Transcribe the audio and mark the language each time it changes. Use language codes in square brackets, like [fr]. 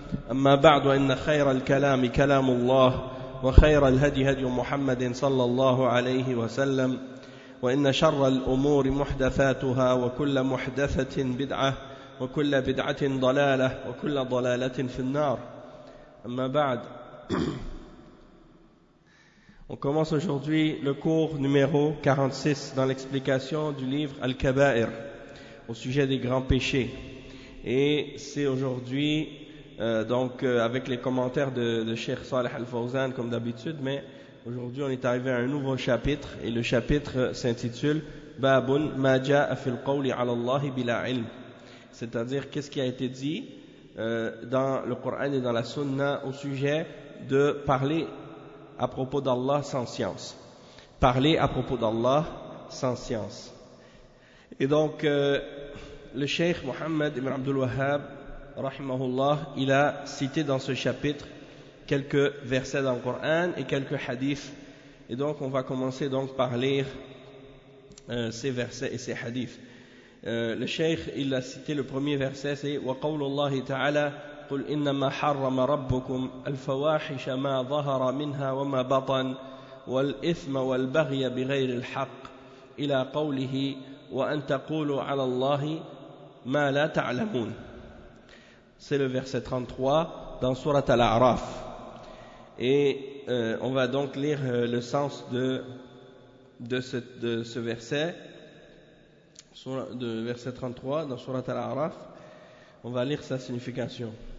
[ar] أما بعد، إن خير الكلام كلام الله، وخير الهدي هدي محمد صلى الله عليه وسلم، وإن شر الأمور محدثاتها، وكل محدثة بدعة، وكل بدعة ضلالة، وكل ضلالة في النار. أما بعد، [fr] on commence aujourd'hui le cours numéro 46 dans l'explication du livre Al-Kaba'ir, au sujet des grands péchés. Et c'est aujourd'hui, avec les commentaires de Cheikh Saleh Al-Fawzan, comme d'habitude, mais aujourd'hui on est arrivé à un nouveau chapitre, et le chapitre s'intitule « [ar] Babun ma ja'a fil qawli ala Allahi bila ilm [fr] », c'est-à-dire qu'est-ce qui a été dit dans le Coran et dans la Sunna au sujet de parler à propos d'Allah sans science. Parler à propos d'Allah sans science. Et donc, le Cheikh Mohammed Ibn Abdul Wahhab, rahimahullah, il a cité dans ce chapitre quelques versets dans le Coran et quelques hadiths. Et donc, on va commencer donc par lire ces versets et ces hadiths. Le Cheikh, il a cité le premier verset, c'est [ar] « وَقَوْلُ اللَّهِ تَعَالَى قُلْ إِنَّمَا حَرَّمَ رَبُّكُمْ الْفَوَاحِشَ مَا ظَهَرَ مِنْهَا وَمَا بَطَنْ وَالْإِثْمَ وَالْبَغْيَ بِغَيْرِ الْحَقِّ إِلَى قَوْلِهِ وَأَنْ تَقُولُوا عَلَى اللَّهِ مَا لَا تَعْلَمُونَ. [fr] C'est le verset 33 dans Sourate Al-A'raf. Et on va donc lire le sens de ce verset. De verset 33 dans Sourate Al-A'raf. On va lire sa signification.